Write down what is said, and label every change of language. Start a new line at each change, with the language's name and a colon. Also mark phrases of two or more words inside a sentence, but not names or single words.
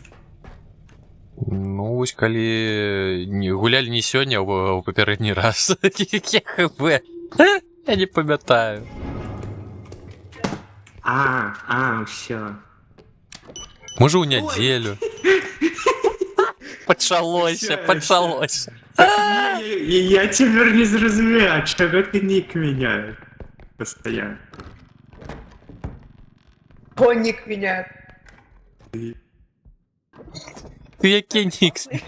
Belarusian: Ну, вось калі гулялі не сёння, а ў папярэдні раз. Я не памятаю. Усё. Можа, ў нядзелю.
Ukrainian: Почалося, почалося. Я тепер не зрозумію, чого ти нік міняєш?
Russian: Постоянно.
Ukrainian: Конік міняє. Ти який нікс?